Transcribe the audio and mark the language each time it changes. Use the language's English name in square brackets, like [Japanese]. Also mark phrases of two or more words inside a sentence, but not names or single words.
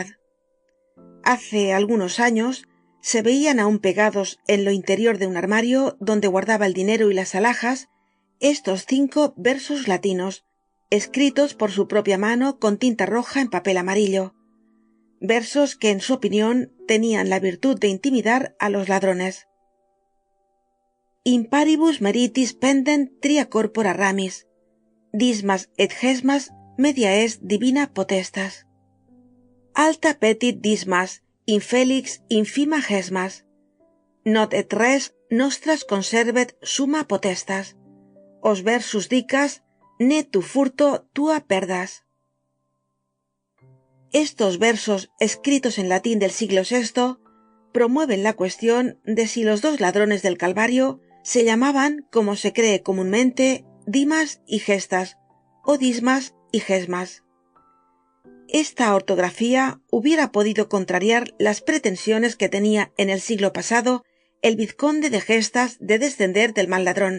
[Spanish] Hace algunos años se veían aún pegados en lo interior de un armario donde guardaba el dinero y las alhajas estos 5 versos latinos, escritos por su propia mano con tinta roja en papel amarillo, versos que en su opinión tenían la virtud de intimidar a los ladrones. [Latin] In paribus meritis pendent tria corpora ramis, dismas et gesmas media est divina potestas. Alta petit dismas, infelix infima gesmas, not et res nostras conservet summa potestas. Os versus dicas, ne tu furto tua perdas. [Spanish] Estos versos, escritos en latín del siglo VI, promueven la cuestión de si los 2 ladrones del Calvario se llamaban, como se cree comúnmente, Dimas y Gestas, o Dismas y Gesmas. Esta ortografía hubiera podido contrariar las pretensiones que tenía en el siglo pasado el vizconde de Gestas de descender del mal ladrón.